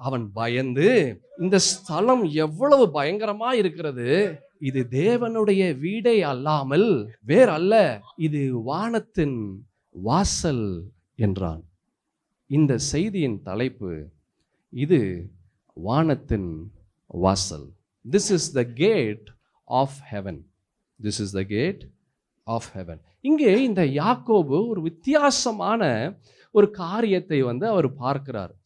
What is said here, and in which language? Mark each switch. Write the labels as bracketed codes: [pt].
[ta] அவன் பயந்து, இந்த ஸ்தலம் எவ்வளவு பயங்கரமா இருக்கிறது, இது தேவனுடைய வீடே அல்லாமல் வேறல்ல, இது வானத்தின் வாசல் என்றான். இந்த செய்தியின் தலைப்பு, இது வானத்தின் வாசல். [en] This is the gate of heaven. This is the gate of heaven. [ta] இங்கே இந்த யாக்கோபு ஒரு வித்தியாசமான ஒரு காரியத்தை வந்து அவர் பார்க்கிறார்.